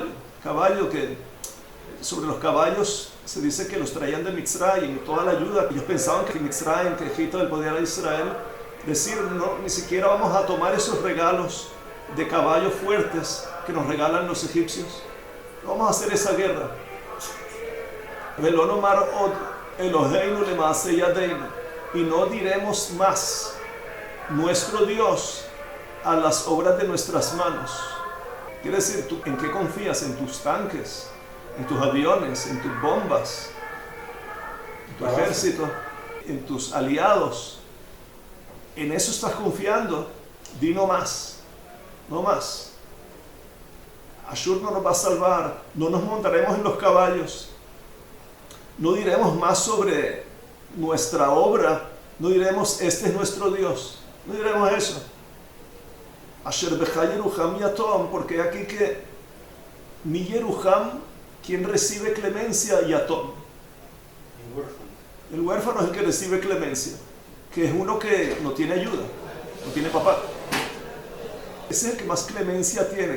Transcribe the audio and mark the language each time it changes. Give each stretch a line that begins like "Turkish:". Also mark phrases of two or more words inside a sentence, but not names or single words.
Spanish: Caballo que, sobre los caballos se dice que los traían de Mitzrayim y toda la ayuda. Ellos pensaban que Mitzrayim, que Egipto le podía dar a Israel. Decir, no, ni siquiera vamos a tomar esos regalos de caballos fuertes que nos regalan los egipcios. No vamos a hacer esa guerra.
Hebrew: ולא נאמר עוד אלהינו למעשה ידינו.
Spanish: Y no diremos más nuestro Dios a las obras de nuestras manos. Quiere decir, ¿tú en qué confías? ¿En tus tanques? ¿En tus aviones? ¿En tus bombas? ¿En tu ejército? ¿En tus aliados? ¿En eso estás confiando? Di no más. No más. Ashur no nos va a salvar. No nos montaremos en los caballos. No diremos más sobre nuestra obra. No diremos, este es nuestro Dios. No diremos eso.
Hebrew: אשר בך ירחם יתום,
Spanish: porque aquí que mi Yeruham, quien recibe clemencia, yatom. El huérfano es el que recibe clemencia, que es uno que no tiene ayuda, no tiene papá. Ese es el que más clemencia tiene.